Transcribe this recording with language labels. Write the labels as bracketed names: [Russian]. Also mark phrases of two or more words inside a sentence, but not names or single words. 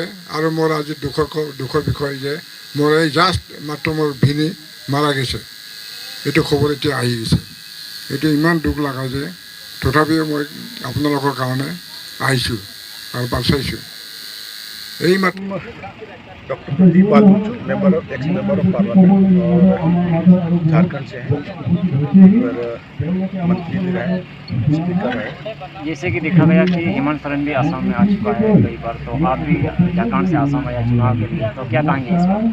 [Assamese] আৰু মোৰ আজি দুখৰ বিষয় যে মোৰ এই জাষ্ট মাত্ৰ মোৰ ভিনী মাৰা গৈছে, এইটো খবৰ এতিয়া আহি গৈছে। এইটো ইমান দুখ লগা যে তথাপিও মই আপোনালোকৰ কাৰণে আহিছোঁ আৰু বাচাইছোঁ। এই মাত্ৰ [Hindi] डॉक्टर प्रदीप बालूच [English] ex member of parliament [Hindi] और झारखंड से हैं, और मंत्री भी रहे, स्पीकर रहे। जैसे कि देखा गया कि हेमंत सोरेन भी असम में आ चुका है कई बार, तो आप भी झारखंड से असम आया चुनाव के लिए, तो क्या कहेंगे इस पर?